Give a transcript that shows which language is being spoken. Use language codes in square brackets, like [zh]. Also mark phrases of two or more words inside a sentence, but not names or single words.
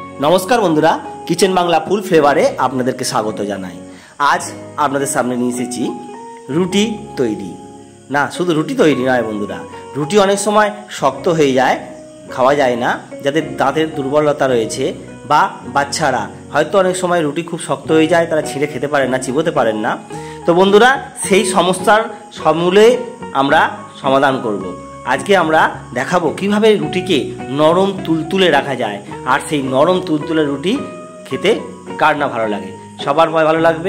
[bn] নমস্কার বন্ধুরা কিচেন বাংলা ফুল ফ্লেভারে আপনাদেরকে স্বাগত জানাই। আজ আপনাদের সামনে নিয়ে এসেছি রুটি তৈরি। না শুধু রুটি তৈরি নয় বন্ধুরা, রুটি অনেক সময় শক্ত হয়ে যায়, খাওয়া যায় না। যাদের দাঁতের দুর্বলতা রয়েছে বা বাচ্চারা হয়তো অনেক সময় রুটি খুব শক্ত হয়ে যায়, তারা छिঁড়ে খেতে পারেন না, চিবোতে পারেন না। তো বন্ধুরা সেই সমস্যার সমূলে আমরা সমাধান করব। আজকে আমরা দেখাবো কিভাবে রুটিকে নরম তুলতুলে রাখা যায়। আর সেই নরম তুলতুলে রুটি খেতে কার না ভালো লাগে, সবার ভালো লাগবে।